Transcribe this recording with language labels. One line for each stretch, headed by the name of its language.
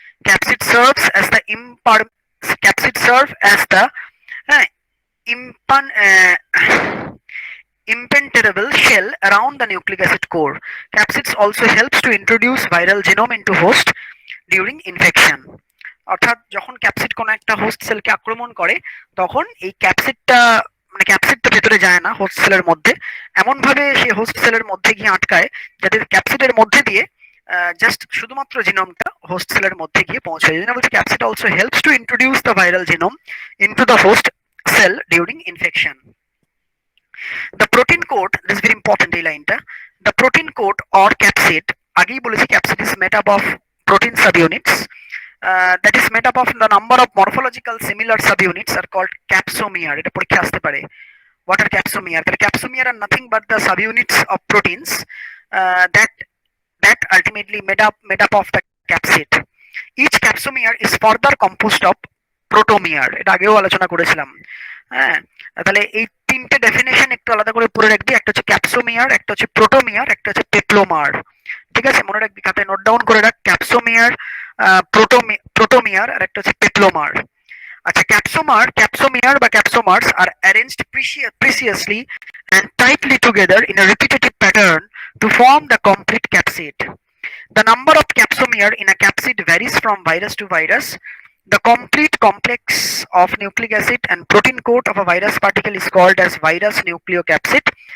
English: Capsid serves as the capsid serve as the uh, impan- uh, impenetrable shell around the nucleic acid core. Capsids also helps to introduce viral genome into host during infection.
Bangla: অর্থাৎ যখন capsid কোনো একটা host সেলকে আক্রমণ করে তখন এই ক্যাপসিডটা মানে ক্যাপসিডটা ভেতরে যায় না হোস্ট সেলের মধ্যে, এমন ভাবে সেই হোস্ট সেলের মধ্যে গিয়ে আটকায় যাতে ক্যাপসিডের মধ্যে দিয়ে জাস্ট শুধুমাত্র জিনোমটা হোস্ট সেলের মধ্যে গিয়ে পৌঁছায়। এই জন্য বলছি
English: Capsid also helps to introduce the viral genome into the host cell during infection. The protein code, this very important
Bangla: এই লাইনটা,
English: the protein code or capsid,
Bangla: আগেই বলেছি
English: Capsid is made up of protein subunits that is made up of the number of morphological similar subunits are called capsomer.
Bangla: এটা পরীক্ষা আসতে পারে,
English: what are capsomer? The capsomer are nothing but the subunits of proteins that ultimately made up of the capsid. Each capsomer is further composed of protomer.
Bangla: এটা আগেও আলোচনা করেছিলাম। হ্যাঁ, তাহলে এই তিনটে ডেফিনেশন একটু আলাদা করে পড়ে রাখবি, একটা হচ্ছে ক্যাপসোমিয়ার, একটা হচ্ছে প্রোটোমিয়ার, একটা হচ্ছে পেপ্লোমার। ঠিক আছে, মনে রাখবি, খাতায় নোট ডাউন করে রাখ, ক্যাপসোমিয়ার, প্রোটোমিয়ার আর একটা হচ্ছে পেপ্লোমার।
English: আচ্ছা, ক্যাপসোমিয়ার বা capsomers are arranged preciously and tightly together in a repetitive pattern to form the complete capsid. The number of capsomer in a capsid varies from virus to virus. The complete complex of nucleic acid and protein coat of a virus particle is called as virus nucleocapsid.